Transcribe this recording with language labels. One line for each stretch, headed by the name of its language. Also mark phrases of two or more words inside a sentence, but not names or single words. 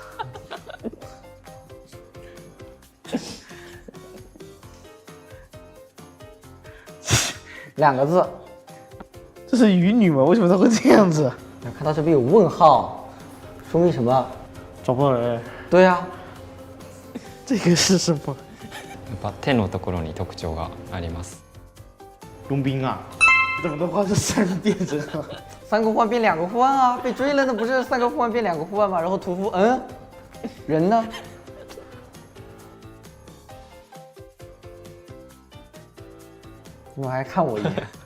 Chinese: ？2 个字。这是鱼女吗？为什么它会这样子？看到这边有问号，说明什么？找不到人。对啊。这个是什么？
Japanese: やっぱ手のところに特徴があります。
Chinese: 佣兵啊，怎么能画成3个变身啊？3个互换变2个互换啊！被追了，那不是3个互换变2个互换吗？然后屠夫，人呢？你们还看我一眼？